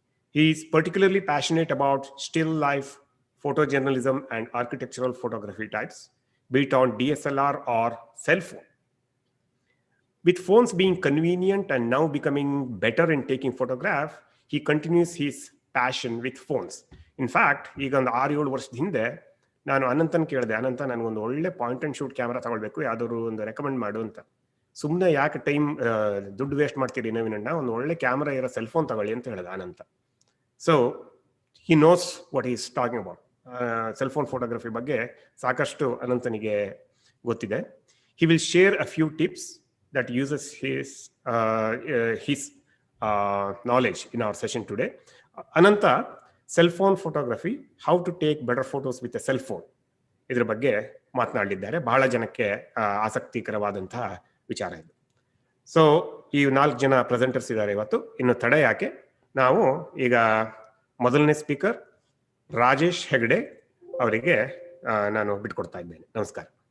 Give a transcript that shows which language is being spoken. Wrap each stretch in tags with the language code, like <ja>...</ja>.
<en>He is particularly passionate about still life photojournalism and architectural photography types, be it on DSLR or cell phone. With phones being convenient and now becoming better in taking photograph, he continues his passion with phones.</en> <kn>In fact, ಈಗ ಒಂದು 6-7 ವರ್ಷದ ಹಿಂದೆ ನಾನು ಅನಂತನ್ ಕೇಳಿದೆ, ಅನಂತ ನನಗೊಂದು ಒಳ್ಳೆ point and shoot camera ತಗೊಳ್ಬೇಕು, ಯಾವ್ದಾದ್ರು ಒಂದು ರೆಕಮೆಂಡ್ ಮಾಡು ಅಂತ. ಸುಮ್ಮನೆ ಯಾಕೆ ದುಡ್ಡು ವೇಸ್ಟ್ ಮಾಡ್ತೀರಿ ನವೀನ್ ಅಣ್ಣ, ಒಂದು ಒಳ್ಳೆ ಕ್ಯಾಮ್ರಾ ಇರೋ ಸೆಲ್ ಫೋನ್ ತಗೊಳ್ಳಿ ಅಂತ ಹೇಳಿದ ಅನಂತ.</kn> <en>So he knows what is talking about.</en> <kn>Cell phone photography ಬಗ್ಗೆ ಸಾಕಷ್ಟು ಅನಂತನಿಗೆ ಗೊತ್ತಿದೆ.</kn> <en>He will share a few tips that uses his knowledge in our session today. Anantha, cell phone photography, how to take better photos with a cell phone,</en> <kn>ಇದರ ಬಗ್ಗೆ ಮಾತನಾಡಲಿದ್ದಾರೆ. ಬಹಳ ಜನಕ್ಕೆ ಆಸಕ್ತಿಕರವಾದಂತಹ ವಿಚಾರ ಇದು. ಸೊ ಈ 4 ಜನ ಪ್ರೆಸೆಂಟರ್ಸ್ ಇದ್ದಾರೆ ಇವತ್ತು. ಇನ್ನು ತಡ ಯಾಕೆ, ನಾವು ಈಗ ಮೊದಲನೇ ಸ್ಪೀಕರ್ ರಾಜೇಶ್ ಹೆಗ್ಡೆ ಅವರಿಗೆ ನಾನು ಬಿಟ್ಕೊಡ್ತಾ ಇದ್ದೇನೆ. ನಮಸ್ಕಾರ.</kn>